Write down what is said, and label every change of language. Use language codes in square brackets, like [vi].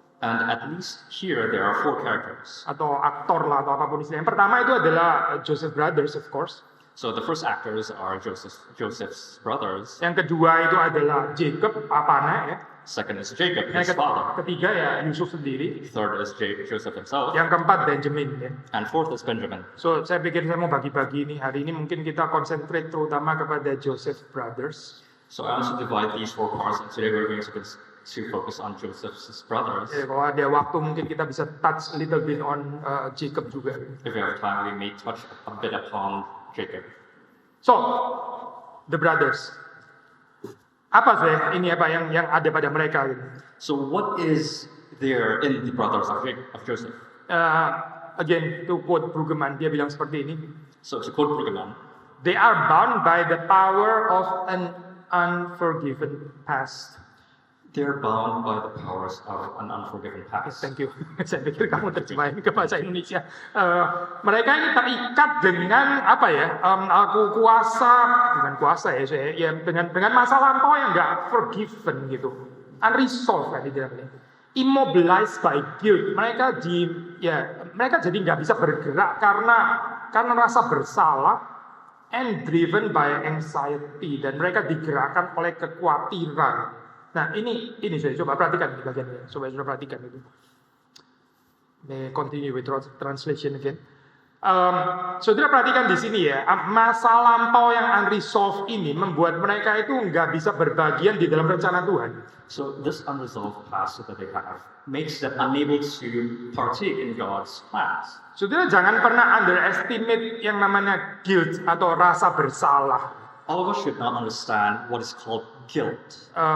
[en] And at least here there are 4 characters. [id] Atau aktor lah atau apapun istilahnya. Yang pertama itu adalah Joseph Brothers, of course. [en] So the first actors are Joseph's brothers. [id] Yang kedua itu adalah Jacob, papanya ya. [en] Second is Jacob, his [id] Yang [en] father. [id] ketiga ya Yusuf sendiri. [en] Third is Joseph himself. [id] Yang keempat Benjamin ya. [en] And fourth is Benjamin. [id] So saya pikir saya mau bagi-bagi ini. Hari ini mungkin kita concentrate terutama kepada Joseph Brothers. [en] So I want to divide these 4 parts, and today we're going to focus on Joseph's brothers. [id] Ya, kalau ada waktu mungkin kita bisa [en] touch a little bit on [id] Jacob juga. [en] If we have time, we may touch a bit upon Jacob. So, the brothers. [id] Apa sih ini apa yang ada pada mereka? Gitu. [en] So what is there in the brothers of Joseph? Again, to quote Brueggemann, [id] dia bilang seperti ini. [en] So to quote Brueggemann, They are bound by the power of an unforgiven past. they're bound by the powers of an unforgiven past. Thank you. [id] Saya pikir kamu terjemahin ke bahasa Indonesia. Mereka ini terikat dengan apa ya? Bukan kuasa ya, ya dengan masa lampau yang nggak forgiven gitu, unresolved kan di dalamnya. [en] Immobilized by guilt. [id] Mereka jadi nggak bisa bergerak karena rasa bersalah, [en] and driven by anxiety, [id] dan mereka digerakkan oleh kekhawatiran. Nah ini saya coba perhatikan di bagian ini, coba perhatikan itu. [en] Continue with translation again. [id] Saudara perhatikan di sini ya, masa lampau yang unresolved ini membuat mereka itu nggak bisa berbagian di dalam rencana Tuhan. [en] So this unresolved past that they have makes them unable to partake in God's plans. [id] Saudara jangan pernah underestimate yang namanya guilt atau rasa bersalah. [en] All of us should not understand what is called guilt.